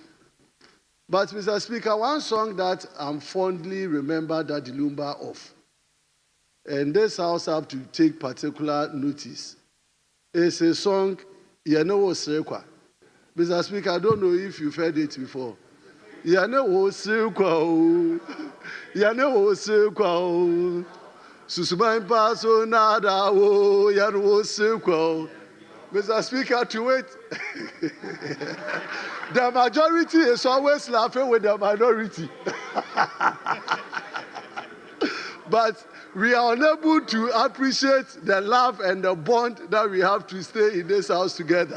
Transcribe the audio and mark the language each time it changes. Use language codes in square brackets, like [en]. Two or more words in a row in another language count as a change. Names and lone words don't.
[en] But, Mr. Speaker, one song that I'm fondly remember Daddy Lumba of, and this house have to take particular notice, is a song, Yenowo Serekwa. Mr. Speaker, I don't know if you've heard it before. [ak] Yane wo se kwa o. Yane wo se kwa o. Susuman paso nada wo. Yane wo se kwa o. [en] Mr. Speaker, to wait. The majority is always laughing with the minority. But we are unable to appreciate the love and the bond that we have to stay in this house together.